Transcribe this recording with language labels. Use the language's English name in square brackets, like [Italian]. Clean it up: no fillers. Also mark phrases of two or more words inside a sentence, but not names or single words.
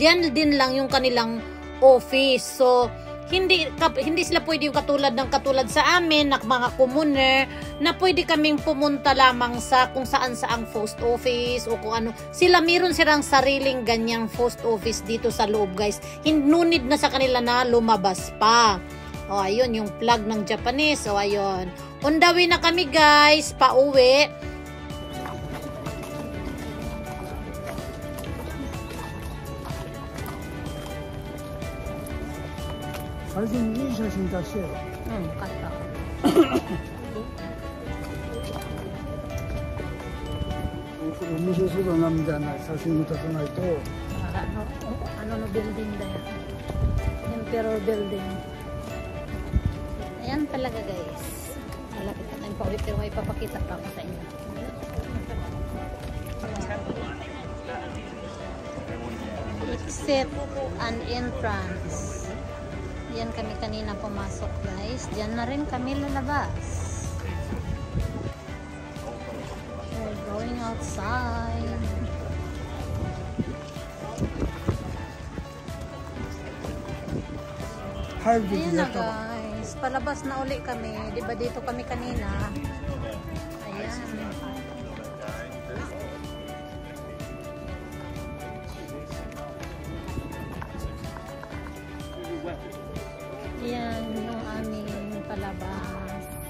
[Filipino] Diyan din lang yung kanilang office. So, hindi sila pwede yung katulad sa amin na mga commoner na pwede kaming pumunta lamang sa kung saan saang [English] post office [Filipino] o kung ano. Sila meron silang sariling ganyang [English] post office [Filipino] dito sa loob guys. [English] No need [Filipino] na sa kanila na lumabas pa. O ayun yung plug ng Japanese. O ayun. [English] On the way [Filipino] na kami guys, pauwi. Kata. [Japanese] お見せするなみたいな写真を撮らないと。 [Filipino] ano building na yan? Emperor building. Ayan talaga guys. Malapit na tayong pauwi pero may papakita pa ako sa inyo. [English] Exit and entrance. [Filipino] Diyan kami kanina pumasok guys. Diyan na rin kami lalabas. [English] We're going outside. [Filipino] Ayan na guys. Palabas na uli kami. Diba dito kami kanina? Ayan. Yan yung aming palabas.